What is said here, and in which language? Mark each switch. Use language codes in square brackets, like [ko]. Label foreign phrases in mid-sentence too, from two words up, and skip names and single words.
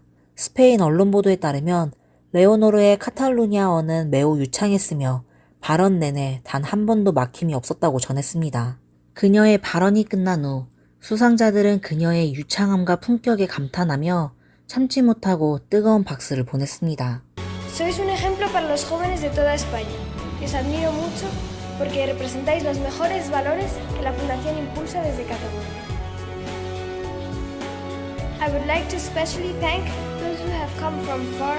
[ko] 스페인 언론 보도에 따르면 레오노르의 카탈루냐어는 매우 유창했으며 발언 내내 단 한 번도 막힘이 없었다고 전했습니다. 그녀의 발언이 끝난 후 수상자들은 그녀의 유창함과 품격에 감탄하며 참지 못하고 뜨거운 박수를 보냈습니다. [es] Sois un ejemplo para los jóvenes de toda España. Os admiro mucho porque representáis los mejores valores que la Fundación impulsa desde Cataluña. [en] I would like to especially thank those who have come from far.